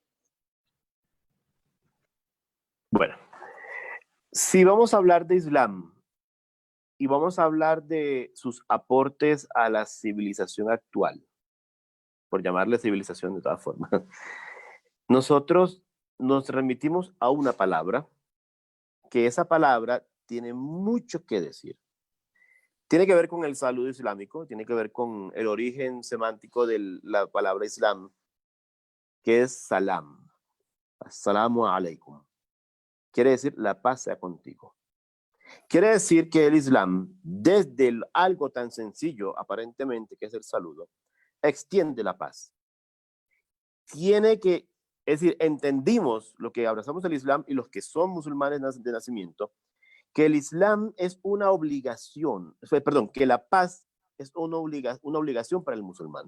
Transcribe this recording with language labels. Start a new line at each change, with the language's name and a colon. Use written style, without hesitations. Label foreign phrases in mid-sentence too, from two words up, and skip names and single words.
Spanish: Bueno, si vamos a hablar de Islam y vamos a hablar de sus aportes a la civilización actual, por llamarle civilización de todas formas, nosotros nos remitimos a una palabra, que esa palabra tiene mucho que decir. Tiene que ver con el saludo islámico, tiene que ver con el origen semántico de la palabra Islam, que es salam.
Arabic: السلام عليكم.
Spanish: Quiere decir la paz sea contigo. Quiere decir que el Islam, desde algo tan sencillo aparentemente que es el saludo, extiende la paz. Es decir, entendimos lo que abrazamos el Islam y los que son musulmanes de nacimiento, que el Islam es una obligación, perdón, que la paz es una obligación para el musulmán.